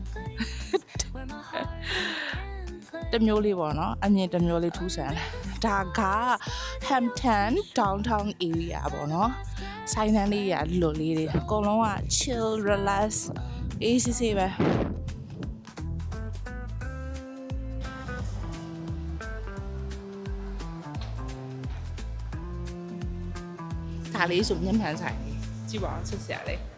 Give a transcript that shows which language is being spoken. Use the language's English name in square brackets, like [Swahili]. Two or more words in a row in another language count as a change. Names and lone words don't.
[Burmese] တမျိုးလေးပေါ့နော်အမြင်တမျိုးလေးထူးဆန်းဒါက Hampton [English] downtown area [Burmese] ပေါ့နော်ဆိုင်တန်းလေးရလိုလေးတွေအကုန်လုံးက [English] chill relax [Burmese] အေးဆေးပဲဒါလေးဆိုမျက်မှန်ဆိုင်ကြည့်ပါအောင်ချစ်စရာလေး